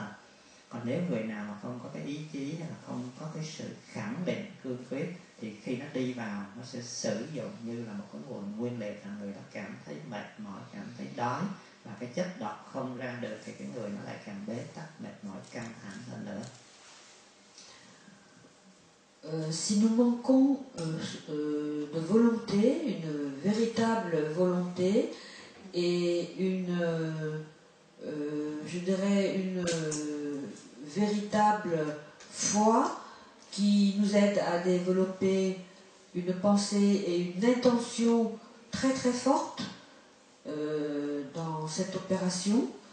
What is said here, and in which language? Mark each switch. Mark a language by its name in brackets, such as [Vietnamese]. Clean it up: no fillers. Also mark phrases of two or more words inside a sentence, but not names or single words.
[Vietnamese] Còn nếu người nào mà không có cái ý chí hay là không có cái sự khẳng định cương quyết thì khi nó đi vào nó sẽ sử dụng như là một cái nguồn nguyên liệu, là người đó cảm thấy mệt mỏi, cảm thấy đói, và cái chất độc không ra được thì cái người nó lại càng bế tắc, mệt mỏi, căng thẳng hơn nữa. [French] Si nous manquons de volonté, une véritable volonté et je dirais une véritable foi qui nous aide à développer une pensée et une intention très très forte dans cette opération.